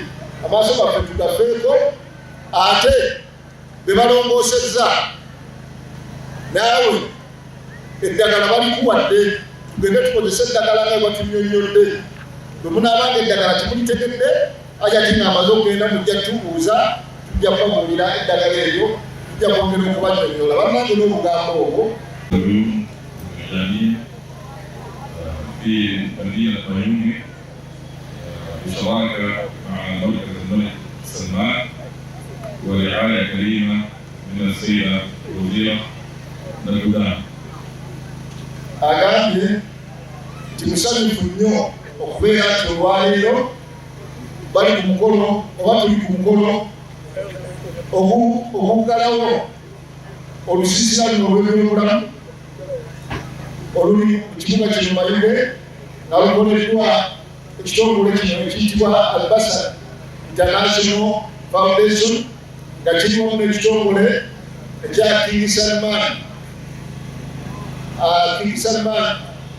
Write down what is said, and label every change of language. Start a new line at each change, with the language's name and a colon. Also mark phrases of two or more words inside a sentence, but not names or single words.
Ganda: Amaaso gaffe tugafeeko ate be balongoosezza naawe eddagala balikuwadde tugende tukozesa eddagala nga batunyonyodde. Bwe munaabanga eddagala temulitekedde aja tinga amaze okugenda mujja tubuuza tujja kubabuulira eddagala eryo tujja kwongera okubanyonyola bannange n'olugambo olwo.
Arabic: في مدينة ميمونة بشراكة مع مركز الملك سلمان ورعاية كريمة من السيدة الوزيرة الجودان.
Ganda: agambye nti musanyufu nnyo okubeera nti olwaleero bali ku mukolo oba tuli ku mukolo oguggalawo olusiisira luno olw'ebyobulamu oluli mu kibuga kino Mayuge nga lukoleddwa ekitongole kino ekiyitibwa Albasa International Foundation nga kirimu n'ekitongole ekya King Salman